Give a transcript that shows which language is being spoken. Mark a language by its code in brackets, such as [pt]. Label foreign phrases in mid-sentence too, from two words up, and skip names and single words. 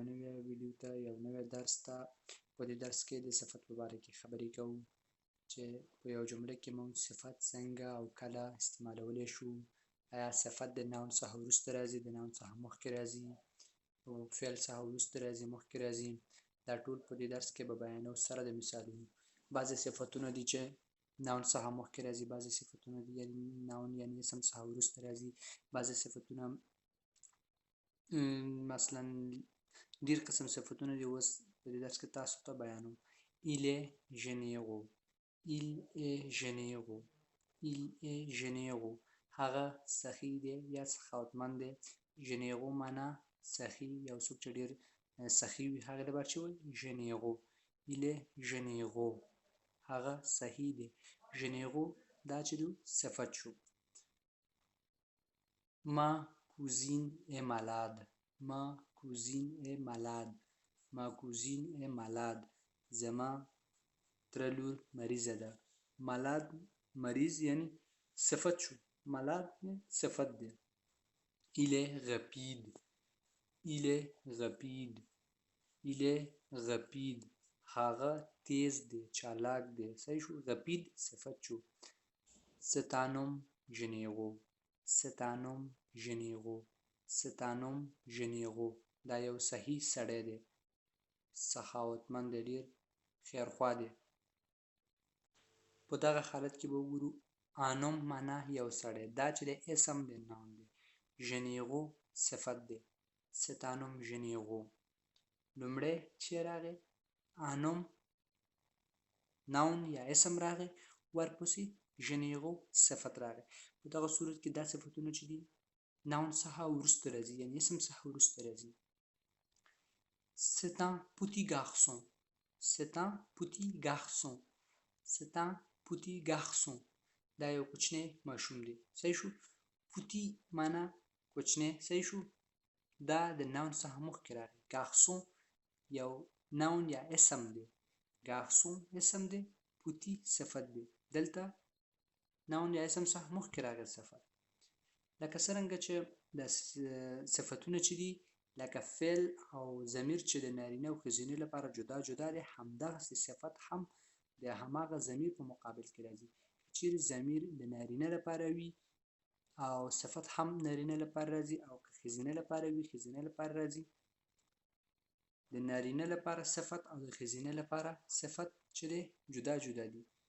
[ps] نوی ویډیو ته یو نوی درس ته په دې درس کې د صفت په باره کې خبرې کوو چې په یو جمله کې موږ صفت څنګه او کله استعمالولی شو آیا صفت د ناون څخه وروسته راځي د ناون څخه مخکې راځي او فعل څخه وروسته راځي مخکې راځي دا ټول په دې درس کې به بیانوو سره د مثالونو بعضې صفتونه دي چې ناون څخه مخکې راځي بعضې صفتونه دي یعنې ناون یعنې اسم څخه وروسته راځي بعضې صفتونه مثلا ډېر قسم صفتونه دي اوس په دې درس کې تاسو ته بیانوم [fr] il est généreux il est généreux il est généreux [ps] هغه سخي دی یا سخاوتمند دی généreux معنا سخي یو څوک چې ډېر سخي وي هغه لپاره چې وایي [fr] généreux il est généreux [ps] هغه صحیح دی généreux دا چې دی صفت شو [fr] ma cousine est malade ma cousine est malade ma cousine est malade [ps] زما تره لور مریضه ده malade مریض یعنی صفت شو malade صفت دی [fr] il est rapide il est rapide il est rapide [ps] هغه تیز دی چالاک دی صحیح شو rapide صفت شو [fr] c'est un homme généreux c'est un homme généreux c'est un homme généreux [ps] دا یو صحیح سړی دی سخاوتمند دی ډېر خیرخوا دی په دغه حالت کې به وګورو [fr] un homme [ps] معنا یو سړی دا چې دی اسم دی نام دی généreux صفت دی [fr] c'est un homme généreux [ps] لومړی چې راغی [fr] un homme [ps] ناون یا اسم راغی ورپسې généreux صفت راغی په دغه صورت کې دا صفتونه چې دي ناون څخه وروسته راځي یعنې اسم څخه وروسته راځي [fr] c'est un petit garçon c'est un petit garçon c'est un petit garçon [ps] دا یو کوچنی ماشوم دی صحیح شو پوتی معنا کوچنی صحیح شو دا د ناون څخه مخکې راغی garçon یو ناون یا اسم دی garçon اسم دی پوتی صفت دی دلته ناون یا اسم څخه مخکې راغی صفت لکه څرنګه چې د صفتونه چې دي لکه فعل او ضمیر چې د نارینه او ښځینه لپاره جدا جدا دی همدغسې صفت هم د هماغه ضمیر په مقابل کې راځي چیرې ضمیر د نارینه لپاره وي او صفت هم نارینه لپاره راځي او که ښځینه لپاره وي ښځینه لپاره راځي د نارینه لپاره صفت او د ښځینه لپاره صفت چې دی جدا جدا دي